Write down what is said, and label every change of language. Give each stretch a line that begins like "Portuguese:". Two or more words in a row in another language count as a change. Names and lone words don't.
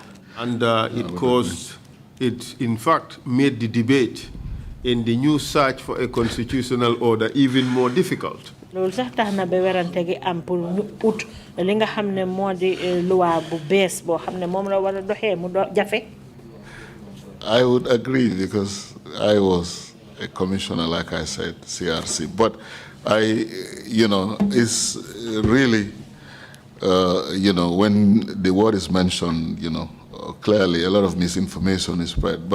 English: And it in fact made the debate in the new search for a constitutional order even more difficult.
Wolof: loolu sax tax na ba werante gi am pour ñu ut li nga xam ne moo di loi bu bees boo xam ne moom la war a doxee mu jafe.
English: I would agree because I was a commissioner, like I said, CRC. But it's really, when the word is mentioned, clearly a lot of misinformation is spread.